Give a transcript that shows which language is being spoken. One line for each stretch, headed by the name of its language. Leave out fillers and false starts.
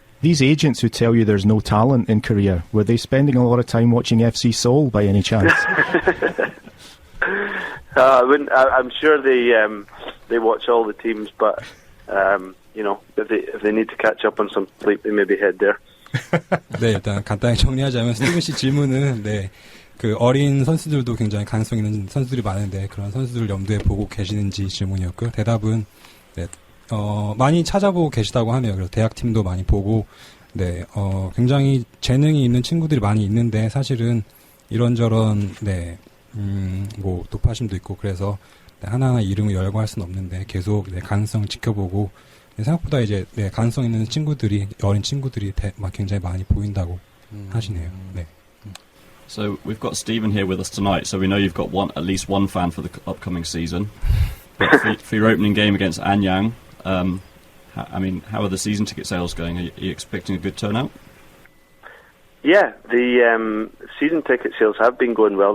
English: These agents who tell you there's no talent in Korea, were they spending a lot of time watching FC Seoul by any chance? I'm sure they watch all the teams, but you know, if they need to catch up on some sleep, they maybe head there.
Korean: 네, 일단 간단히 정리하자면 스티븐 씨 질문은 네, 그 어린 선수들도 굉장히 가능성 있는 선수들이 많은데 그런 선수들을 염두에 보고 계시는지 질문이었고요. 대답은 네, 많이 찾아보고 계시다고 하네요. 그래서 대학팀도 많이 보고 네, 굉장히 재능이 있는 친구들이 많이 있는데 사실은 이런저런 네, 뭐 도파심도 있고 그래서 네, 하나하나 이름을 열고 할 수는 없는데 계속 네, 가능성 지켜보고 네, 생각보다 이제 네, 가능성 있는 친구들이 어린 친구들이 막 굉장히 많이 보인다고 하시네요. 네.
English: So we've got Stephen here with us tonight, so we know you've got at least one fan for the upcoming season. But for your opening game against Anyang, I mean, how are the season ticket sales going? Are you expecting a good turnout? Yeah, the season ticket sales have been going well.